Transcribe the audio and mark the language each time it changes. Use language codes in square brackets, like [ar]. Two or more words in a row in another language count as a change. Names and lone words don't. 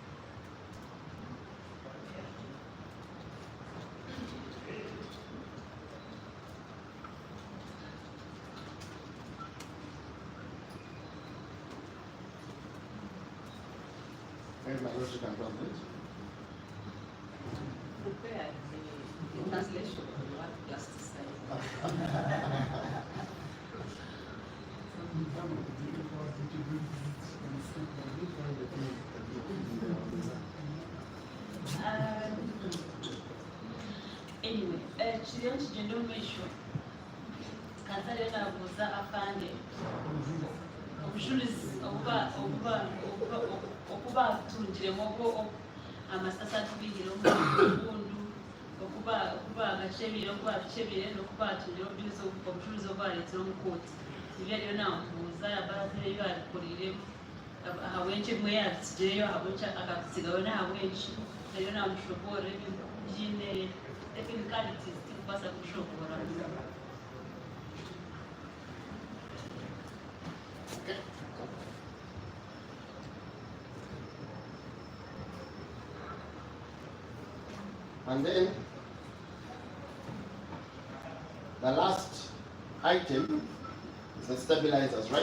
[en] Maybe my logic can translate. Prepare the translation of the word plasticizer. [nyn] Anyway, kiriyo kigenda omwisho kansale nabuuza afande obujulizi okuba atungiremu amasasi atubihire omundu okuba agacebire okuba atucebire n'okuba atungire obujulizi obwaleetera omu kooti nibyo ariyo namubuuza yabaratere ebi abikoreiremu ahabwenki ebimwe yabisigireyo ahabwenki akabisigayo nahabwenki ariyo namushoboorera ebintu byine technicalities tikubaasa kushoboora. [en] And then the last item is the stabilizers, right?